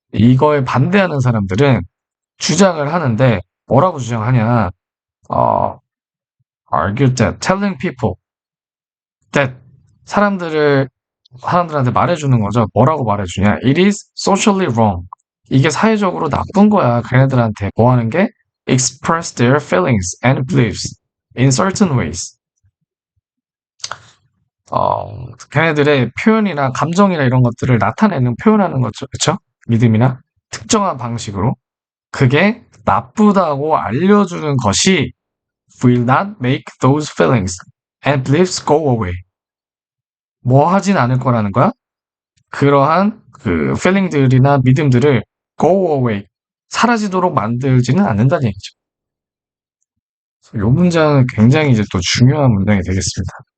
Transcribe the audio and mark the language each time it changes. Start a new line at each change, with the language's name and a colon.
Korean: 이거에 반대하는 사람들은 주장을 하는데 뭐라고 주장하냐?
English: 어, argue that telling people that
Korean: 사람들한테 말해주는 거죠. 뭐라고 말해주냐?
English: It is socially wrong.
Korean: 이게 사회적으로 나쁜 거야. 걔네들한테 뭐 하는 게?
English: express their feelings and beliefs in certain ways.
Korean: 걔네들의 표현이나 감정이나 이런 것들을 표현하는 거죠. 그쵸? 믿음이나 특정한 방식으로. 그게 나쁘다고 알려주는 것이
English: will not make those feelings and beliefs go away.
Korean: 뭐 하진 않을 거라는 거야? 그러한 그 feeling들이나 믿음들을
English: go away,
Korean: 사라지도록 만들지는 않는다는 얘기죠. 이 문장은 굉장히 이제 또 중요한 문장이 되겠습니다.